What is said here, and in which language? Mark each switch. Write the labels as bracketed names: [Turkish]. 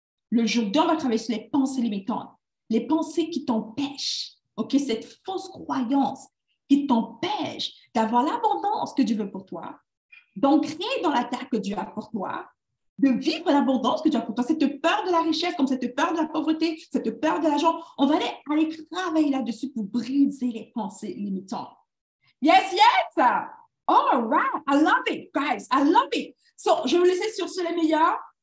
[French] Le jour 2, on va travailler sur les pensées limitantes, les pensées qui t'empêchent, OK, cette fausse croyance qui t'empêche d'avoir l'abondance que Dieu veut pour toi, d'ancrer dans la terre que Dieu a pour toi, de vivre l'abondance que Dieu a pour toi, cette peur de la richesse, comme cette peur de la pauvreté, cette peur de l'argent. On va aller travailler là-dessus pour briser les pensées limitantes. [English] Yes, yes! All right, I love it, guys, I love it. [French] So, je vais vous laisser sur ce les meilleurs.